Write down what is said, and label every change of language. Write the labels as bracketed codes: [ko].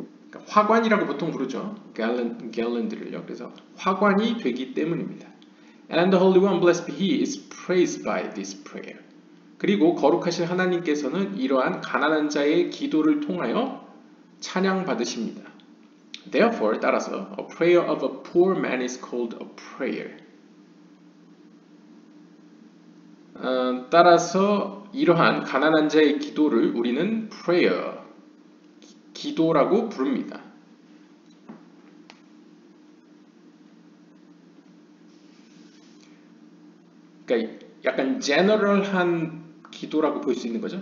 [ko] 그러니까 화관이라고 보통 부르죠. garland를요. 그래서 화관이 되기 때문입니다. [en] And the Holy One, blessed be He, is praised by this prayer. [ko] 그리고 거룩하신 하나님께서는 이러한 가난한 자의 기도를 통하여 찬양받으십니다. [en] Therefore, [ko] 따라서 [en] a prayer of a poor man is called a prayer. [ko] 따라서 이러한 가난한 자의 기도를 우리는 prayer, 기도라고 부릅니다. 그러니까 약간 제너럴한 기도라고 볼 수 있는 거죠.